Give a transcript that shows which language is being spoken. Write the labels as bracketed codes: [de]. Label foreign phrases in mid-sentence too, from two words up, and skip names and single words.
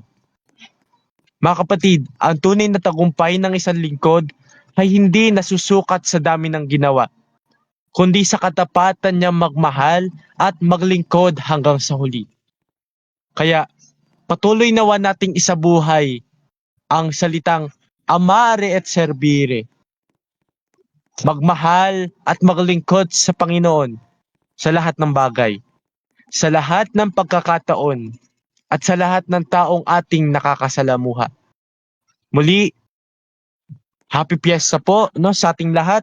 [tl] Mga kapatid, ang tunay na tagumpay ng isang lingkod ay hindi nasusukat sa dami ng ginawa, kundi sa katapatan niya magmahal at maglingkod hanggang sa huli. Kaya patuloy nawa nating isabuhay ang salitang [la] amare et servire. [tl] Magmahal at maglingkod sa Panginoon sa lahat ng bagay, sa lahat ng pagkakataon, at sa lahat ng taong ating nakakasalamuha. Muli, [en] happy fiesta [tl] po no, sa ating lahat.